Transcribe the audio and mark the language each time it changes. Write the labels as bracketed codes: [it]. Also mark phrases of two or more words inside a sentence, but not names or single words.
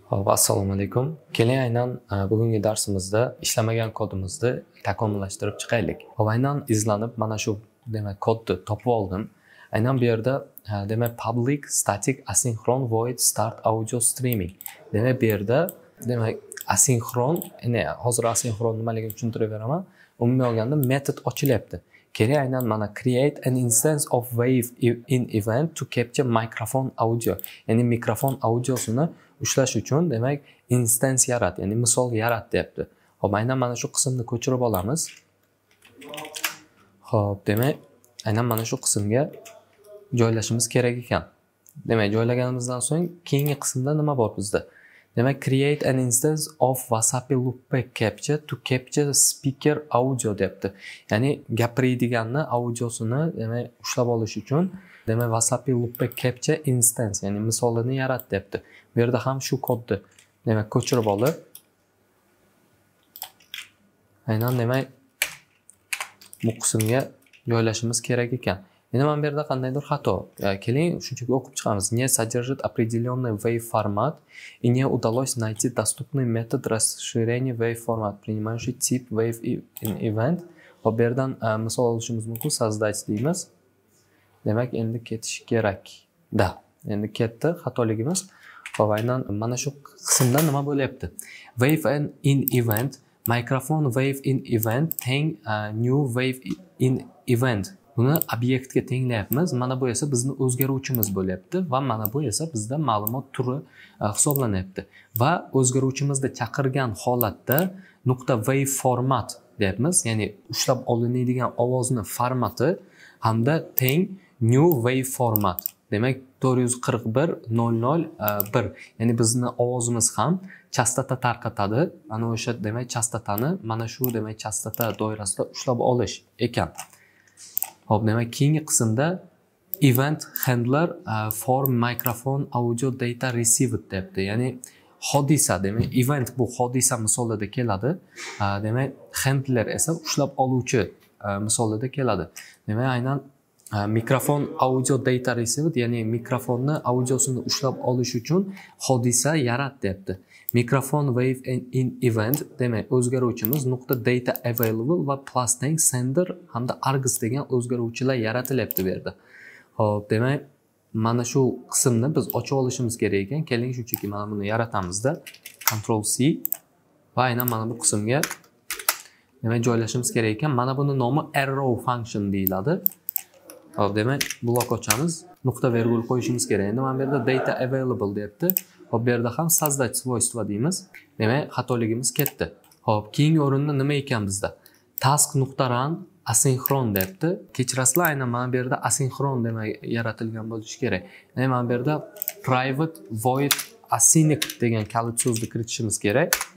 [uz] Assalomu alaykum. Keling aynan bugungi darsimizda ishlamagan kodimizni takomillashtirib chiqaylik. Hop, aynan izlanib mana shu demak kodni topib oldim. Aynan bu yerda demak [en] public static asynchron void start audio streaming. [uz] Demak bu yerda demak asinxron, ya'ni hozir asinxron nimaligini tushuntirib beraman. Umumiy olganda metod ochilyapti. Keling aynan mana [en] create an instance of wave in event to capture microphone audio. [uz] Ya'ni mikrofon audiosini ushlash uchun demak instance yarat, ya'ni misol yarat deyapti. Hop, aynan mana shu qismni ko'chirib olamiz. Hop, demak aynan mana shu qismga joylashimiz kerak ekan. Demak joylaganimizdan so'ng keyingi qismda nima bor bizda? [en] Demak create an instance of Wasapi loopback capture to capture speaker audio deyapti. [uz] Ya'ni gapiradiganni audiosini demak ushlab olish uchun demak Wasapi [en] loopback capture instance, [uz] ya'ni misolini yarat deyapti. Bu yerda ham shu kodni demak ko'chirib olib aynan demak bu qismga joylashimiz kerak ekan. Endi mana bu yerda qandaydir xato. Keling shunchaki o'qib chiqamiz. [ru] Не содержит определенный wave формат и не удалось найти доступный метод расширения wave формат, принимающий тип [en] wave in event. [uz] Hop, bu yerdan misol olishimiz mumkin. Создать deymiz. Demak endi ketish kerak. Da, endi ketdi xatoligimiz. Hop, aynan mana shu qismda nima bo'lyapti? [en] Wave in event, microphone wave in event teng new wave in event. [uz] Buni obyektga tenglayapmiz. Mana bu esa bizni o'zgaruvchimiz bo'lyapti va mana bu esa bizda ma'lumot turi hisoblanyapti. Va o'zgaruvchimizni chaqirgan holatda nuqta [en] wave format [uz] deyapmiz. Ya'ni ushlab olinadigan ovozning formati hamda teng [en] new wave format. [uz] Demak 441.001. Ya'ni bizni ovozimiz ham chastota tarqatadi. Ana o'sha demak chastotani mana shu demak chastota doirasida ushlab olish ekan. Hop, demak keyingi qismda [en] event handler for microphone audio data received deyapti. [uz] Ya'ni hodisa, demak event bu hodisa misolida keladi. Demak handler esa ushlab oluvchi misolida keladi. Demak aynan mikrofon [en] audio data received, [uz] ya'ni mikrofonni audiosini ushlab olish uchun hodisa yarat deyapti. Mikrofon [en] wave in event [uz] demak o'zgaruvchimiz nuqta [en] data available [uz] va plus teng sender hamda args degan o'zgaruvchilar yaratilyapti bu yerda. Hop, demak mana shu qismni biz ochib olishimiz kerak ekan. Keling shunchaki mana buni yaratamizda. Ctrl C va aynan mana bu qismga demak joylashimiz kerak ekan. Mana buni nomi [en] arrow function [uz] deyiladi. Hop, demak blok ochamiz, nuqta virgul qo'yishimiz kerak. Endi mana bu yerda [en] data available [uz] deyapti. Hop, bu yerda ham [ru] создать свойства [uz] deymiz. Demak xatoligimiz ketdi. Hop, keyingi o'rinda nima ekan bizda? Task.run asinxron deyapti. Kechirasizlar, aynan mana bu yerda asinxron demak yaratilgan bo'lishi kerak. Ya'ni mana bu yerda [en] private void async [uz] degan kalit so'zni kiritishimiz kerak.